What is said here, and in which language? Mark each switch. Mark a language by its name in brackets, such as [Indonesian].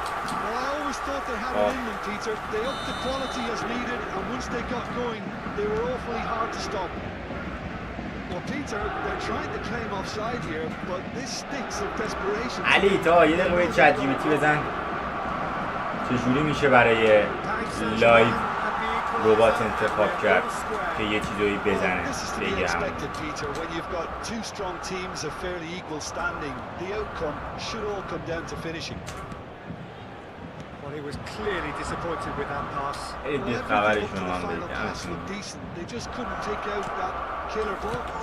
[English] Well, I always thought they had it in them, Peter. They upped the quality as needed, and once they got going, they were awfully hard to stop. Well, Peter, they're trying to claim offside here, but this stinks of desperation. [Persian] علی تا یه دقیقه باید چت جی پی تی بزن چجوری میشه برای لایو ربات انتخاب کرد که یه چیزایی بزنه بگه همون. [English] Peter, when you've got two strong teams of fairly equal standing, the outcome should all come down to finishing. Well, he was clearly disappointed with that pass. [Persian] خیلی خبرشون من بگم. [English] They just couldn't take out that killer ball.